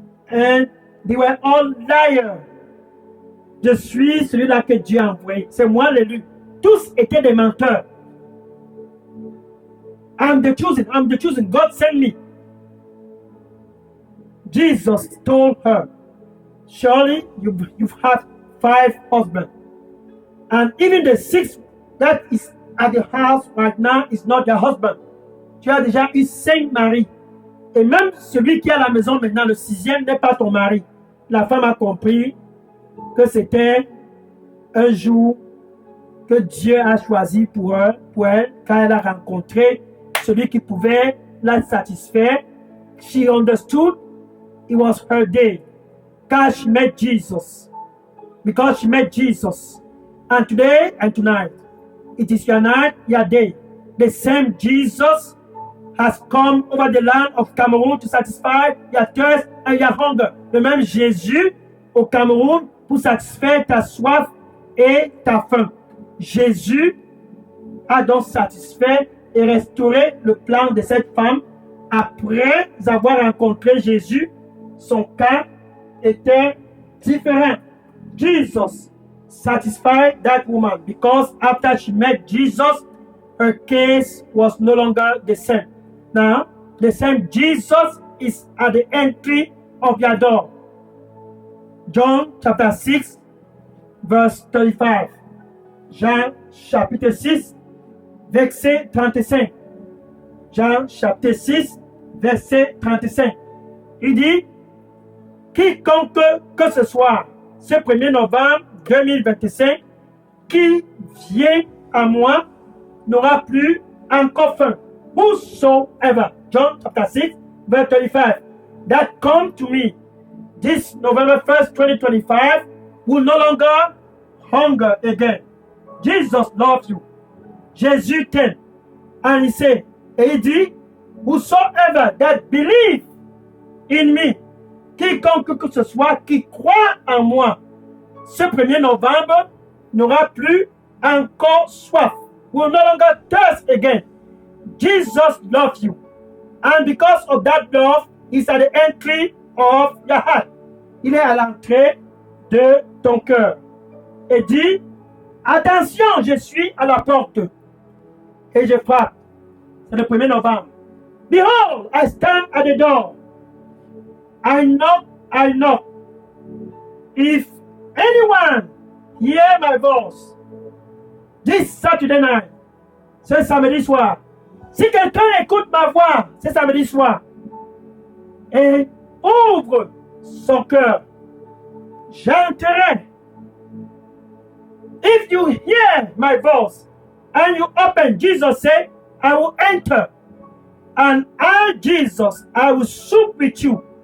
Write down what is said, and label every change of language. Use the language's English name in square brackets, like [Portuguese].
[English] And they were all liars. [French] Je suis celui-là que Dieu a envoyé. C'est moi l'élu. Tous étaient des menteurs. [English] I'm the chosen. God sent me. Jesus told her, surely you've had 5 husbands. And even the 6th that is at the house right now is not your husband. [French] Tu as déjà eu 5 maris. Et même celui qui est à la maison maintenant, le 6e, n'est pas ton mari. La femme a compris que c'était un jour que Dieu a choisi pour elle, quand elle a rencontré celui qui pouvait la satisfaire. [English] She understood it was her day. Because she met Jesus. Because she met Jesus. And today and tonight, it is your night, your day. The same Jesus has come over the land of Cameroon to satisfy your thirst and your hunger. [French] Le même Jésus au Cameroun pour satisfaire ta soif et ta faim. Jésus a donc satisfait et restauré le plan de cette femme après avoir rencontré Jésus, son cas était different. [English] Jesus satisfied that woman because after she met Jesus, her case was no longer the same. Now, the same Jesus is at the entry of your door. John chapter 6, verse 35. [French] Jean chapitre 6, verset 35. Jean chapitre 6, verset 35. Il dit, quiconque que ce soit, ce 1er novembre 2025, qui vient à moi n'aura plus encore faim. [English] Whosoever, John chapter 6, verse 35, that come to me this November 1st, 2025, will no longer hunger again. Jesus loves you. [French] Jésus t'aime. [English] And he said, [French] et il dit, [English] whosoever that believe in me, [French] quiconque que ce soit qui croit en moi, ce 1er novembre n'aura plus encore soif. [English] Will no longer thirst again. Jesus loves you. And because of that love, he's at the entry of your heart. [French] Il est à l'entrée de ton cœur. Et dit, attention, je suis à la porte. Et je frappe. C'est le 1er novembre. [English] Behold, I stand at the door. I knock. If anyone hear my voice, this Saturday night, [French] ce samedi soir, si quelqu'un écoute ma voix ce samedi soir et ouvre son cœur, j'entrerai. [English] If you hear my voice and you open, Jesus said, I will enter. And I, Jesus, I will sup with you.